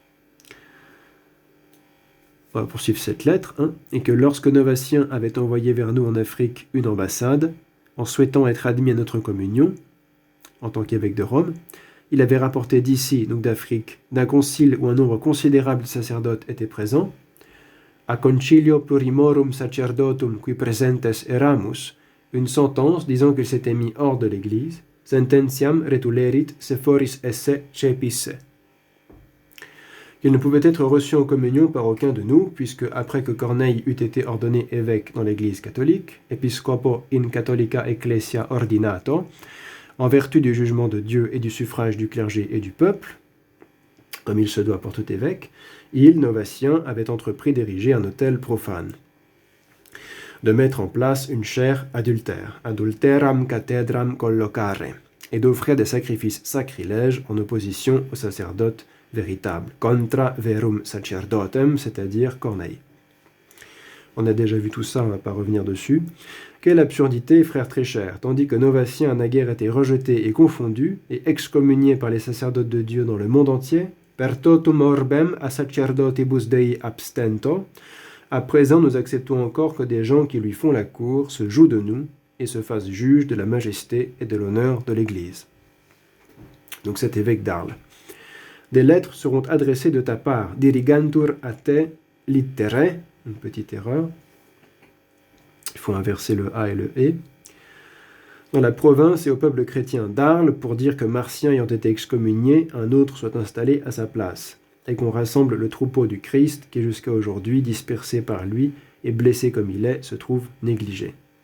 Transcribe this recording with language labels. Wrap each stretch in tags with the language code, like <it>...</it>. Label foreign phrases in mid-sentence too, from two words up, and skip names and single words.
<fr>On va poursuivre cette lettre, et que lorsque Novatien avait envoyé vers nous en Afrique une ambassade, en souhaitant être admis à notre communion, en tant qu'évêque de Rome, il avait rapporté d'ici, donc d'Afrique, d'un concile où un nombre considérable de sacerdotes étaient présents,</fr> <la>a concilio plurimorum sacerdotum qui presentes eramus,</la> <fr>une sentence disant qu'il s'était mis hors de l'Église,</fr> <la>sententiam retulerit se foris esse cepisse.</la> <fr>Il ne pouvait être reçu en communion par aucun de nous, puisque après que Corneille eût été ordonné évêque dans l'Église catholique,</fr> <la>episcopo in catholica ecclesia ordinato,</la> <fr>en vertu du jugement de Dieu et du suffrage du clergé et du peuple, comme il se doit pour tout évêque, il, Novatien, avait entrepris d'ériger un autel profane, de mettre en place une chaire adultère,</fr> <la>adulteram cathedram collocare,</la> <fr>et d'offrir des sacrifices sacrilèges en opposition au sacerdote véritable,</fr> <la>contra verum sacerdotem,</la> <fr>c'est-à-dire Corneille. On a déjà vu tout ça, on ne va pas revenir dessus. Quelle absurdité, frère très cher, tandis que Novatien a naguère été rejeté et confondu, et excommunié par les sacerdotes de Dieu dans le monde entier,</fr> <la>per totum orbem a sacerdotibus Dei abstento,</la> <fr>à présent nous acceptons encore que des gens qui lui font la cour se jouent de nous et se fassent juges de la majesté et de l'honneur de l'Église. Donc cet évêque d'Arles. Des lettres seront adressées de ta part,</fr> <la>dirigantur a te littere,</la> <fr>une petite erreur, il faut inverser le A et le E, dans la province et au peuple chrétien d'Arles pour dire que Martien ayant été excommunié, un autre soit installé à sa place, et qu'on rassemble le troupeau du Christ qui jusqu'à aujourd'hui, dispersé par lui et blessé comme il est, se trouve négligé.</fr>